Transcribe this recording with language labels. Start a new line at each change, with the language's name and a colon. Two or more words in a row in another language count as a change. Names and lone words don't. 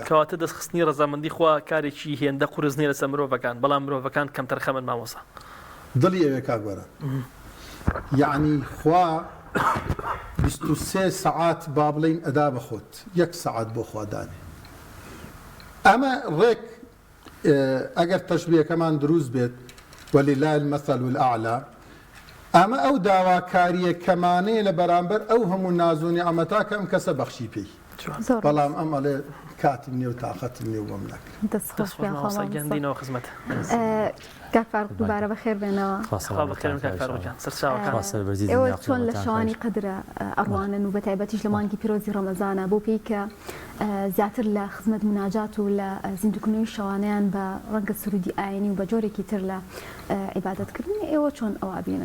Central Kurdish: کەواتە دەستخستنی ڕەزامەندی خوا کارێکی هێندە قورس نیە لەسەر مرۆڤەکان بەڵام مرۆڤەکان کەم تەرخەمن مامۆسا دڵی ئەوێ کاگوەرە یعنی خوا 23 سەعات با بڵین ئەدا بەخۆت 1 سەعات بۆ خوادانێ ئەمە ڕێک ئەگەر تەشبیهەکەمان دروست بێت
Arabic: ولله المثل الأعلى
Central Kurdish: ئەمە ئەو داواکاریە کەمانەیە لە بەرامبەر ئەو هەموو ناز و نیعمەتا کەم کەسە بەخشی پێی بەڵام ئەم ئەڵێ کاتم نییە و تااقەتم نییە و بۆم ناکرێنەوە خزمەت کاکفاروق دووبارە بەخێر بێنەوە ئێوە چۆن لە شەوانی قەدرە ئەڕوانن و بەتایبەتیش لە مانگی پیرۆزی ڕەمەزانە بۆ پێی کە زیاتر لە خزمەت مناجات و لە زیندوکردنەوەی شەوانیان بە ڕەنگە سرودی ئاینی و بە جۆرێکی تر لە عیبادەتکردنی ئێوە چۆن ئەوە بینن